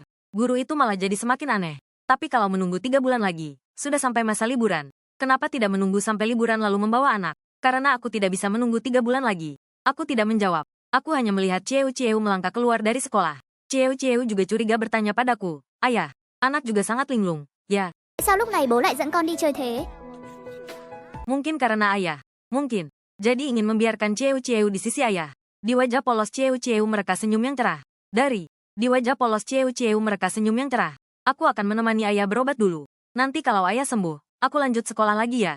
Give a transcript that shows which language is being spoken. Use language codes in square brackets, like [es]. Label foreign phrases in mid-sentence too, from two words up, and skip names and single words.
[id] Guru itu malah jadi semakin aneh. Tapi kalau menunggu 3 bulan lagi, sudah sampai masa liburan. Kenapa tidak menunggu sampai liburan lalu membawa anak? Karena aku tidak bisa menunggu 3 bulan lagi. Aku tidak menjawab. Aku hanya melihat Cieu melangkah keluar dari sekolah. Cieu juga curiga bertanya padaku. Ayah, anak juga sangat linglung. Ya. [vi] Sao lúc này bố lại dẫn con đi chơi thế? [id] Mungkin karena ayah. Mungkin. Jadi ingin membiarkan Cieu di sisi ayah. Di wajah polos Cieu mereka senyum yang cerah. Di wajah polos Cieu mereka senyum yang cerah. Aku akan menemani ayah berobat dulu. Nanti kalau ayah sembuh, aku lanjut sekolah lagi ya.